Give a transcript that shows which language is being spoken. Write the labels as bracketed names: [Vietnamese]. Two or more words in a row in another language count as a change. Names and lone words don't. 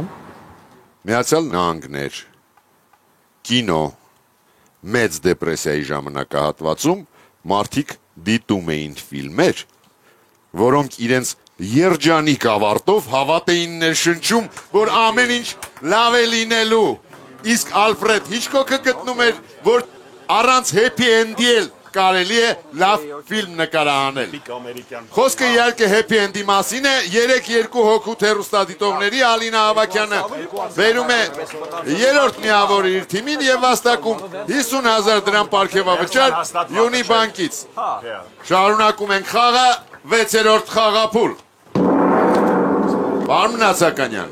[Armenian] Միացյալ Նահանգներ, կինո, մեծ դեպրեսիայի ժամանակահատվածում մարդիկ դիտում էին ֆիլմեր, որոնք իրենց երջանիկ ավարտով հավատ էին ներշնչում, որ ամեն ինչ լավ է լինելու։ Իսկ Ալֆրեդ Հիչկոքը գտնում էր, որ առանց [English] happy end- [Armenian] ի էլ կարելի է լավ ֆիլմ նկարահանել։ Խոսքը իհարկե [English] happy end- [Armenian] ի մասին է, 3-2 հոգու հեռուստադիտողների Ալինա Ավագյանը բերում է երրորդ միավորը իր թիմին եւ վաստակում 50,000 դրամ պարգևավճար Յունի բանկից։ Շարունակում ենք խաղը, 6-րդ խաղափուլ։ Պարոն Նացականյան։